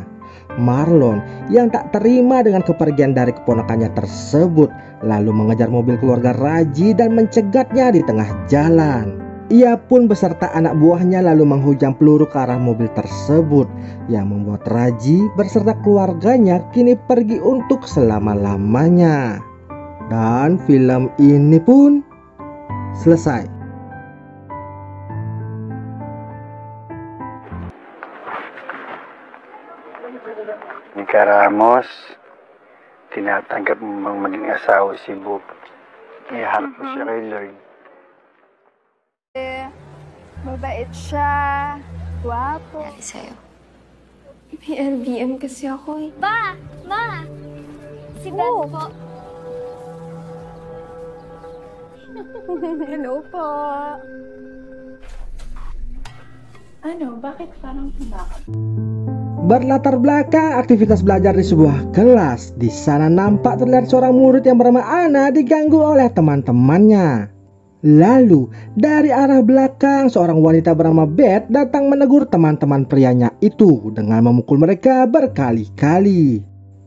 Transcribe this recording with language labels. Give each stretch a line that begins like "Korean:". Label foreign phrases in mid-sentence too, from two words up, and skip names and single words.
Indonesian: Marlon yang tak terima dengan kepergian dari keponakannya tersebut lalu mengejar mobil keluarga Raji dan mencegatnya di tengah jalan. Ia pun beserta anak buahnya lalu menghujam peluru ke arah mobil tersebut yang membuat Raji beserta keluarganya kini pergi untuk selama-lamanya. Dan film ini pun selesai.
Filipino: Nika Ramos tinatanggap mong maging asawa si Bob. Iharap mo siya kay Lord. Mabait siya. Guwapo. Dali sa'yo. May LBM kasi ako eh. Ba! Ma! Si Beth po. Hello po. Ano, bakit parang hinakot?
Indonesian: Berlatar belakang aktivitas belajar di sebuah kelas. Di sana nampak terlihat seorang murid yang bernama Ana diganggu oleh teman-temannya. Lalu dari arah belakang seorang wanita bernama Beth datang menegur teman-teman prianya itu dengan memukul mereka berkali-kali.